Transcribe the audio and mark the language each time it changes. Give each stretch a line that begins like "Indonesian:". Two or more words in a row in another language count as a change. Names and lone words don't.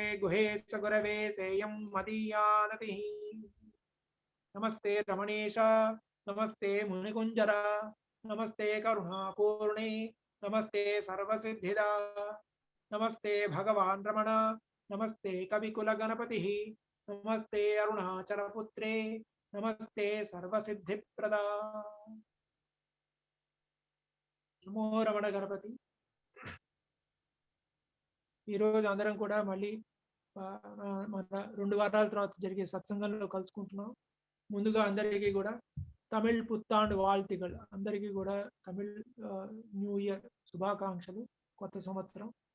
Sanskrit: गुहे सगुरवे सेयं मदीयानतिः नमस्ते रमणेश नमस्ते मुनिकुञ्जरा नमस्ते करुणापूर्णे नमस्ते सर्वसिद्धिदा नमस्ते भगवान् रमण नमस्ते कविकुलगणपतिः नमस्ते अरुणाचलपुत्रे नमस्ते सर्वसिद्धिप्रदा नमो रमण गणपति।
Telugu: ఈ రోజు అందరం కూడా మళ్ళీ మన 2 వారాల తర్వాత జరిగే సత్సంగంలో కలుసుకుంటున్నాం. ముందుగా అందరికీ కూడా తమిళ్
Tamil: புத்தாண்டு வாழ்த்துகள்,
Telugu: అందరికీ కూడా తమిళ్
English: new year
Telugu: శుభాకాంక్షలు, కొత్త సంవత్సరం.